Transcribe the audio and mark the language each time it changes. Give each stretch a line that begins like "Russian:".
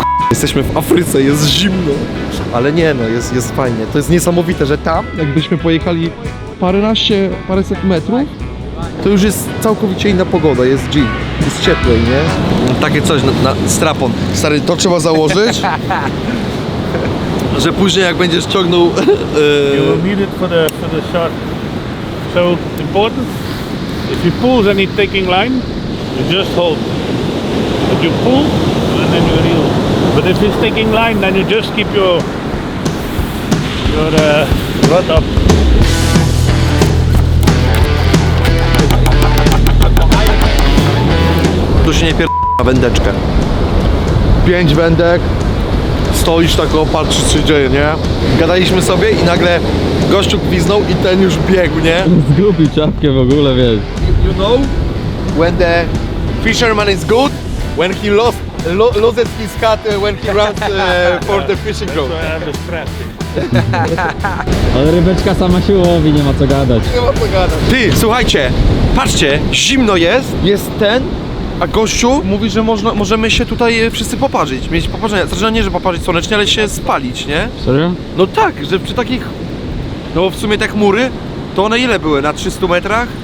Polish: Jesteśmy w Afryce, jest zimno. Ale nie no, jest fajnie. To jest niesamowite, że tam, jakbyśmy pojechali paręset metrów, to już jest całkowicie inna pogoda, jest G. Jest cieplej, nie? Takie coś na strapon. Stary, to trzeba założyć, że później jak będziesz ciągnął...
English: You will need it for the shot. So important. If you pull, then it's taking line. You just hold. But you pull, and then you reel. But if it's taking line, then you just keep your rod up.
Polish: Tu się nie na wędeczkę. 5 wędek. Stoisz tak, o, patrzysz co się dzieje, nie? Gadaliśmy sobie i nagle gościu gwiznął i ten już biegł, nie? Zgubił czapkę w ogóle, wiesz.
English: You know, when the fisherman is good, when he loses his cut, when he runs for the fishing That's rod. why I have the strap.
Polish: Ale rybeczka sama się łowi, nie ma co gadać. Nie ma co gadać. Ty, słuchajcie, patrzcie, zimno jest ten, a gościu mówi, że możemy się tutaj wszyscy poparzyć, mieć poparzenia. Znaczy, nie, że poparzyć słonecznie, ale się spalić, nie? Serio? No tak, że przy takich, no w sumie te chmury, to one ile były? Na 300 metrach?